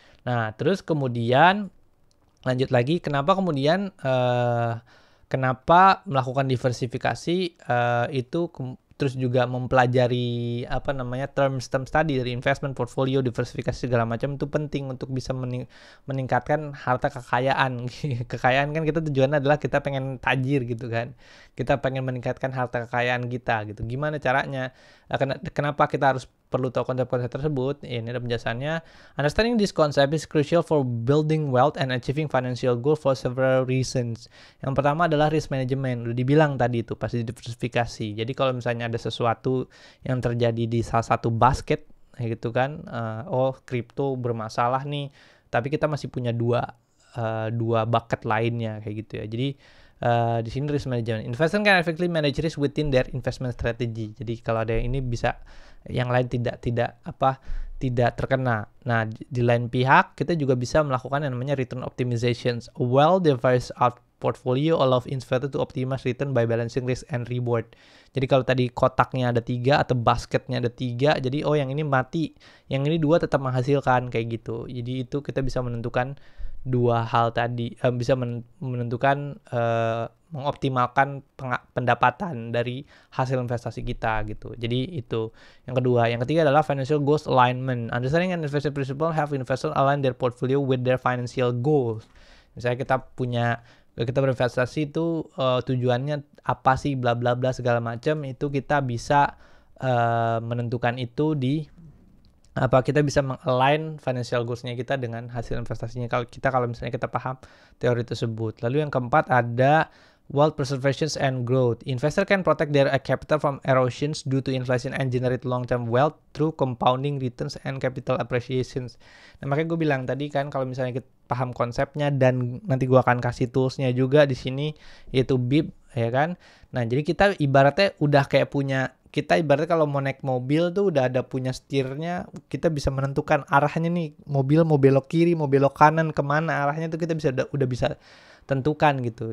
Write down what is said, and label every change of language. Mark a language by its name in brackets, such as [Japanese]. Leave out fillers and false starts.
[Indonesian] Nah, terus kemudian lanjut lagi, kenapa kemudian kenapa melakukan diversifikasi itu terus juga mempelajari apa namanya terms tadi dari investment portfolio, diversifikasi segala macam itu penting untuk bisa meningkatkan harta kekayaan. Kekayaan kan kita tujuannya adalah kita pengen tajir gitu kan. Kita pengen meningkatkan harta kekayaan kita gitu. Gimana caranya? Kenapa kita harus perlu tahu konsep-konsep tersebut? Ini ada penjelasannya. [English] Understanding this concept is crucial for building wealth and achieving financial goals for several reasons. [Indonesian] Yang pertama adalah risk management. Udah dibilang tadi itu pasti diversifikasi. Jadi kalau misalnya ada sesuatu yang terjadi di salah satu basket gitu kan, kripto bermasalah nih, tapi kita masih punya dua bucket lainnya kayak gitu ya. Jadi di sini risk management. [English] Investor can effectively manage risk within their investment strategy. [Indonesian] Jadi kalau ada yang ini bisa, yang lain tidak terkena. Nah, di lain pihak kita juga bisa melakukan yang namanya return optimizations. [English] A well-diversified portfolio allows investor to optimize return by balancing risk and reward. [Indonesian] Jadi kalau tadi kotaknya ada 3 atau basketnya ada 3, jadi yang ini mati, yang ini 2 tetap menghasilkan kayak gitu. Jadi itu kita bisa menentukan 2 hal tadi, bisa menentukan mengoptimalkan pendapatan dari hasil investasi kita gitu. Jadi itu yang kedua. Yang ketiga adalah [English] financial goals alignment. Understanding and investment principle have investors align their portfolio with their financial goals. [Indonesian] Misalnya kita berinvestasi itu tujuannya apa sih, bla bla bla segala macam, itu kita bisa menentukan itu di kita bisa mengalign financial goals-nya kita dengan hasil investasinya kalau misalnya kita paham teori tersebut. Lalu yang keempat ada [English] wealth preservation and growth. Investor can protect their capital from erosions due to inflation and generate long-term wealth through compounding returns and capital appreciations. [Indonesian] Nah, makanya gue bilang tadi kan kalau misalnya kita paham konsepnya, dan nanti gue akan kasih tools-nya juga di sini yaitu BIP ya kan. Nah, jadi kita ibaratnya udah kayak punya, kita ibaratnya kalau mau naik mobil tuh udah ada punya setirnya, kita bisa menentukan arahnya nih, mobil mau belok kiri, mau belok kanan, kemana arahnya tuh kita udah bisa tentukan gitu.